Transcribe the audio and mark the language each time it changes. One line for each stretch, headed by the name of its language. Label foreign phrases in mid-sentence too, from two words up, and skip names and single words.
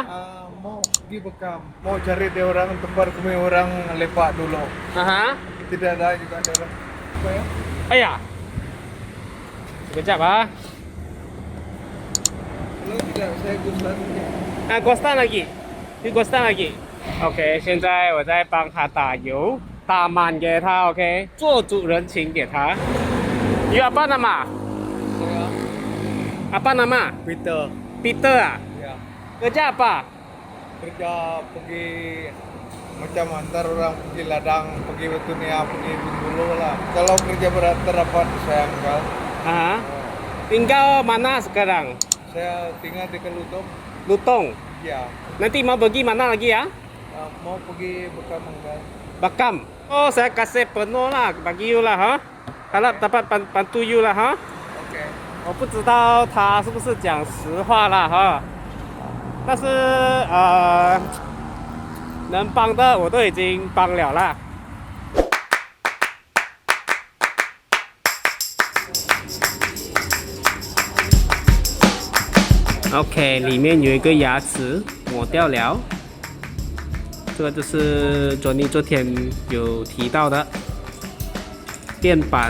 Malay: Mau pergi Bekam, mau cari dia orang tempat kami orang lepak dulu. Aha. Tidak ada juga ada orang. Apa ya? Ayah. Sekejap ah. Kalau tidak saya gustan saja. Ghostan lagi. You ghostan lagi.
Chinese: OK， 现在我在帮他打油，打满给他 ，OK， 做足人情给他。
Malay: You apa nama? Saya Apa nama? Peter. Peter ah. Ya. Kerja apa? Kerja pergi macam antar orang pergi ladang, pergi Betunia, pergi Bengkulu lah. Kalau kerja berat terdapat saya angkat. Aha. Tinggal mana sekarang? Saya tinggal di Kelutong. Lutong. Ya. Nanti mau pergi mana lagi ya? Mau pergi Bekam angkat. Bakam. Oh, saya kasih penuh lah bagi you lah ha. Kalau dapat bantu you lah ha. OK。
Chinese: 我不知道他是不是讲实话啦哈，但是能帮的我都已经帮了啦。OK， 里面有一个牙齿抹掉了，这个就是 Johnny 昨天有提到的电板。